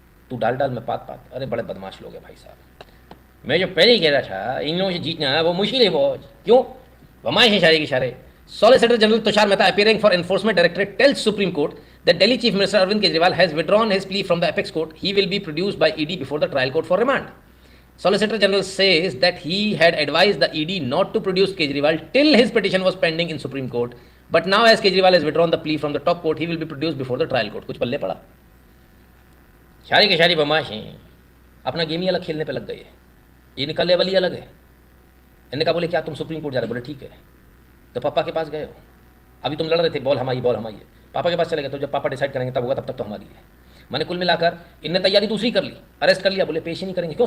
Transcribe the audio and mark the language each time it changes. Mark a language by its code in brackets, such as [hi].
[hi] तू डाल डाल में पात पात। अरे बड़े बदमाश लोग हैं भाई साहब। मैं जो पहले ही कह रहा था इन लोगों से जीतना वो मुश्किल है बहुत। क्यों? बमाइश है सारे के सारे। [en] Solicitor General Tushar Mehta appearing for Enforcement Directorate tells Supreme Court that Delhi Chief Minister Arvind Kejriwal has withdrawn his plea from the apex court. He will be produced by ED before the trial court for remand. Solicitor General says that he had advised the ED not to produce Kejriwal till his petition was pending in Supreme Court. But now as Kejriwal has withdrawn the plea from the top court, he will be produced before the trial court. [hi] कुछ पल्ले पड़ा। सारी के सारी बदमाश हैं, अपना game ही अलग खेलने पे लग गए। ये निकल लेवल ही अलग है। इन्होंने कहा बोले क्या तुम सुप्रीम कोर्ट जा रहे? बोले ठीक है। तो पापा के पास गए हो, अभी तुम लड़ रहे थे बॉल हमारी बॉल हमारी है। पापा के पास चले गए, तो जब पापा डिसाइड करेंगे तब होगा, तब तक तो हमारी है। मैंने कुल मिलाकर इनने तैयारी दूसरी कर ली, अरेस्ट कर लिया। बोले पेश ही नहीं करेंगे। क्यों?